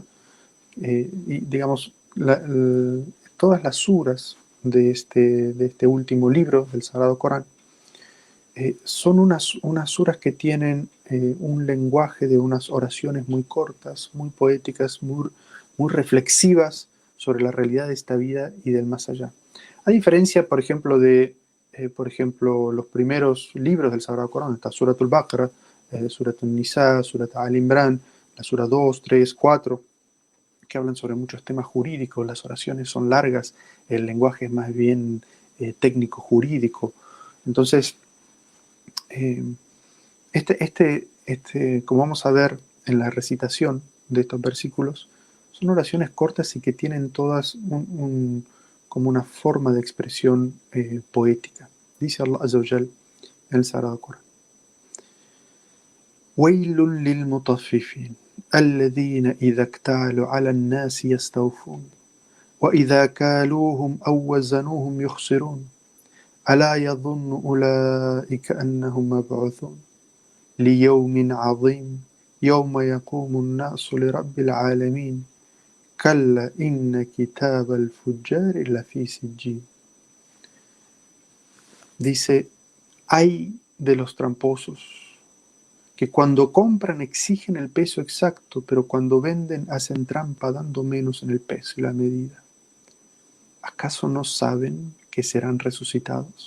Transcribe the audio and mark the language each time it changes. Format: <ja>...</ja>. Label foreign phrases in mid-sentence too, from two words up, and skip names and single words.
<es>Y digamos, todas las suras de este último libro del Sagrado Corán son unas suras que tienen un lenguaje de unas oraciones muy cortas, muy poéticas, muy reflexivas sobre la realidad de esta vida y del más allá. A diferencia, por ejemplo, de los primeros libros del Sagrado Corán, está Surat al-Baqarah, Surat al-Nisa, Surat al-Imran, la sura 2, 3, 4, que hablan sobre muchos temas jurídicos. Las oraciones son largas, el lenguaje es más bien técnico, jurídico. Entonces, como vamos a ver en la recitación de estos versículos, son oraciones cortas y que tienen todas como una forma de expresión poética. Dice</es> <ar>الله عز وجل</ar> <es>en el Sagrado Corán:</es> <ar>وَيْلٌ لِلْمُطَفِّفِينَ الَّذِينَ إِذَا اكْتَالُوا عَلَى النَّاسِ يَسْتَوْفُونَ وَإِذَا كَالُوهُمْ أَوْ وَزَنُوهُمْ يُخْسِرُونَ أَلَا يَظُنُّ أُولَئِكَ أَنَّهُمْ مَبْعُوثُونَ لِيَوْمٍ عَظِيمٍ يَوْمَ يَقُومُ النَّاسُ لِرَبِّ الْعَالَمِينَ كَلَّا إِنَّ كِتَابَ الْفُجَّارِ لَفِي سِجِّينٍ.</ar> <es>Dice: hay de los tramposos que cuando compran exigen el peso exacto, pero cuando venden hacen trampa dando menos en el peso y la medida. ¿Acaso no saben que serán resucitados?</es>